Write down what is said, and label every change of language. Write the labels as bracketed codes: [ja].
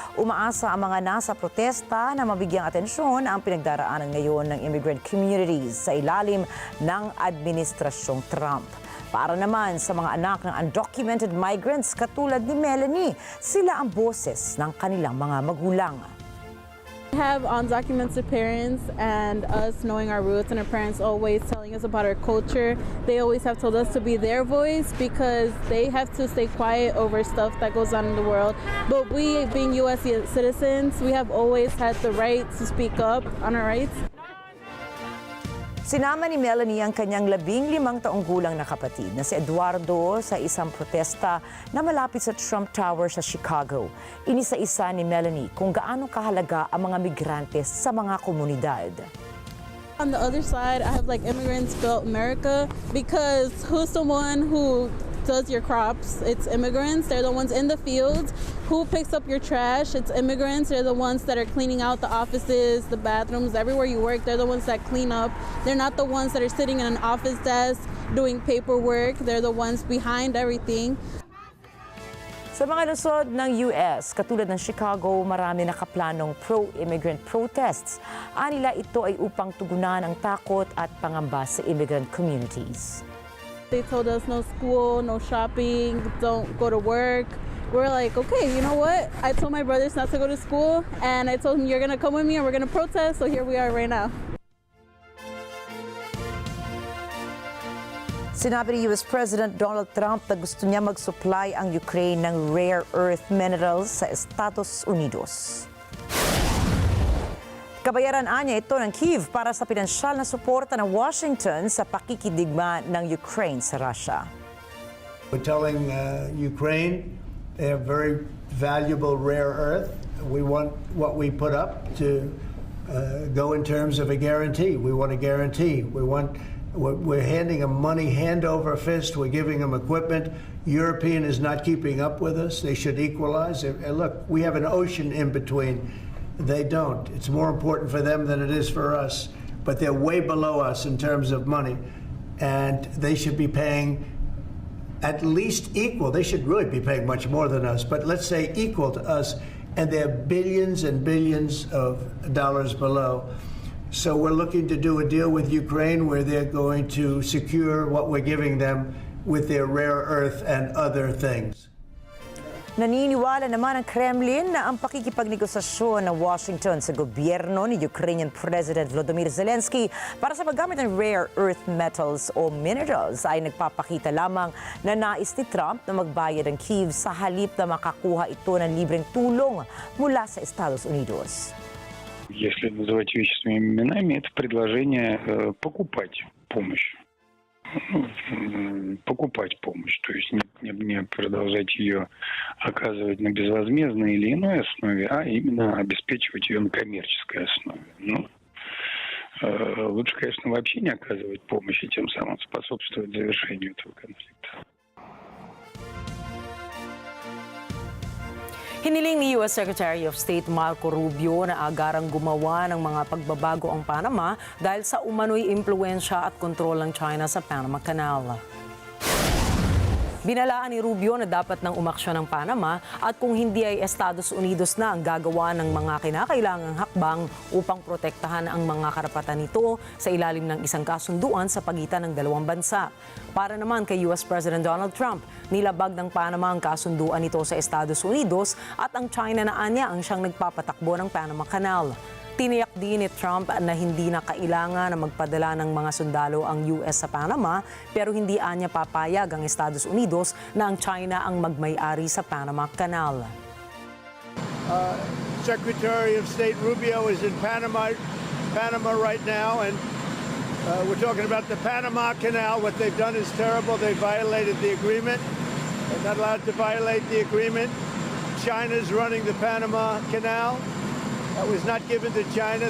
[tl] Umaasa ang mga nasa protesta na mabigyang atensyon ang pinagdaraanan ngayon ng immigrant communities sa ilalim ng administrasyong Trump. Para naman sa mga anak ng undocumented migrants katulad ni Melanie, sila ang boses ng kanilang mga magulang. [en] Have undocumented parents, and us knowing our roots and our parents always telling us about our culture. They always have told us to be their voice because they have to stay quiet over stuff that goes on in the world. But we, being U.S. citizens, we have always had the right to speak up on our rights. [tl] Sinama ni Melanie ang kanyang 15 taong gulang na kapatid na si Eduardo sa isang protesta na malapit sa Trump Tower sa Chicago. Inisa-isa ni Melanie kung gaano kahalaga ang mga migrante sa mga komunidad. [en] On the other side, I have immigrants built America because who's the one who does your crops? It's immigrants. They're the ones in the fields. Who picks up your trash? It's immigrants. They're the ones that are cleaning out the offices, the bathrooms, everywhere you work. They're the ones that clean up. They're not the ones that are sitting in an office desk doing paperwork. They're the ones behind everything. [tl] Sa mga lungsod ng US, katulad ng Chicago, marami nakaplanong pro-immigrant protests. Anila ito ay upang tugunan ang takot at pangamba sa immigrant communities. [en] They told us no school, no shopping, don't go to work. We're like, okay, you know what? I told my brothers not to go to school, and I told them you're gonna come with me and we're gonna protest, so here we are right now. [tl] Sinabi ni US President Donald Trump na gusto niya mag-supply ang Ukraine ng rare earth minerals sa Estados Unidos. Kabayaran anya ito ng Kyiv para sa pinansyal na suporta ng Washington sa pakikidigma ng Ukraine sa Russia. [en] We're telling Ukraine they have very valuable rare earth. We want what we put up to go in terms of a guarantee. We want a guarantee. We're handing them money hand over fist. We're giving them equipment. European is not keeping up with us. They should equalize. Look, we have an ocean in between. They don't. It's more important for them than it is for us. But they're way below us in terms of money. And they should be paying at least equal. They should really be paying much more than us. But let's say equal to us. And they're billions and billions of dollars below. So we're looking to do a deal with Ukraine where they're going to secure what we're giving them with their rare earth and other things. [tl] Naniniwala naman ang Kremlin na ang pakikipagnegosasyon ng Washington sa gobyerno ni Ukrainian President Volodymyr Zelensky para sa paggamit ng rare earth metals o minerals ay nagpapakita lamang na nais ni Trump na magbayad ang Kyiv sa halip na makakuha ito ng libreng tulong mula sa Estados Unidos. [ru] Если называть вещи своими именами, это предложение покупать помощь. Покупать помощь, то есть не продолжать ее оказывать на безвозмездной или иной основе, а именно обеспечивать ее на коммерческой основе. Лучше, конечно, вообще не оказывать помощь и тем самым способствовать завершению этого конфликта. [tl] Hiniling ni U.S. Secretary of State Marco Rubio na agarang gumawa ng mga pagbabago ang Panama dahil sa umano'y impluensya at kontrol ng China sa Panama Canal. Binalaan ni Rubio na dapat nang umaksyon ng Panama at kung hindi ay Estados Unidos na ang gagawa ng mga kinakailangang hakbang upang protektahan ang mga karapatan nito sa ilalim ng isang kasunduan sa pagitan ng dalawang bansa. Para naman kay US President Donald Trump, nilabag ng Panama ang kasunduan nito sa Estados Unidos at ang China na anya ang siyang nagpapatakbo ng Panama Canal. Tiniyak din ni Trump na hindi na kailangan na magpadala ng mga sundalo ang US sa Panama pero hindi anya papayag ang Estados Unidos na ang China ang magmay-ari sa Panama Canal. [en] Secretary of State Rubio is in Panama right now, and we're talking about the Panama Canal. What they've done is terrible. They violated the agreement. They're not allowed to violate the agreement. China's running the Panama Canal. That was not given to China.